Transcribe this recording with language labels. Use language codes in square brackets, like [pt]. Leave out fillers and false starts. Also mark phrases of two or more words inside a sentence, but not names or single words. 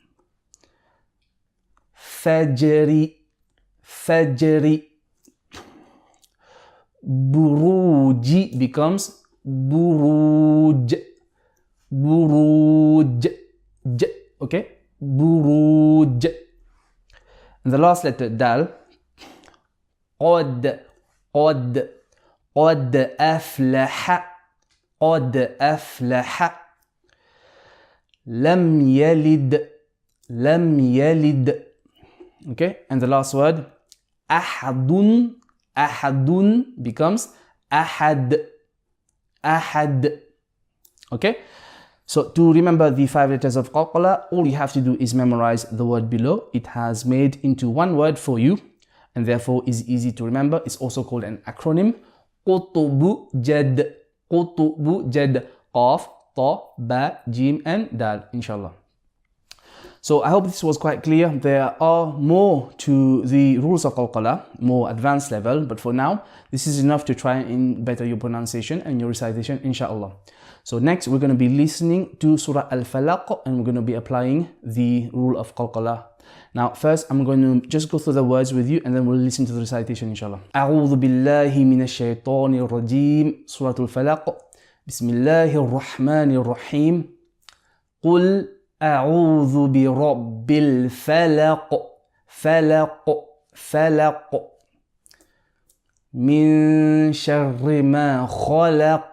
[ar] فجرِ. فجرِ. [en] Buruji becomes buruj. Buruj. Okay? Buruj. And the last letter, dal. [ar] قد. قد. قد أفلح قد أفلح لم يلد [en] Okay, and the last word, [ar] أحدٌ، أحدٌ [en] becomes [ar] أحد، أحد. [en] Okay, so to remember the 5 letters of Qalqalah, all you have to do is memorize the word below. It has made into one word for you and therefore is easy to remember. It's also called an acronym. [ar] قطب جد، قطب جد، قاف، طاء، باء، جيم [en] and dal, inshallah. So I hope this was quite clear. There are more to the rules of Qalqalah, more advanced level, but for now, this is enough to try and better your pronunciation and your recitation, inshallah. So next, we're going to be listening to Surah Al Falaq and we're going to be applying the rule of Qalqalah. Now, first, I'm going to just go through the words with you and then we'll listen to the recitation, inshallah. [ar] أعوذ بالله من الشيطان الرجيم. Surah Al Falaq. بسم الله الرحمن الرحيم. قل أعوذ برب الفلق. فلق فلق. من شر ما خلق.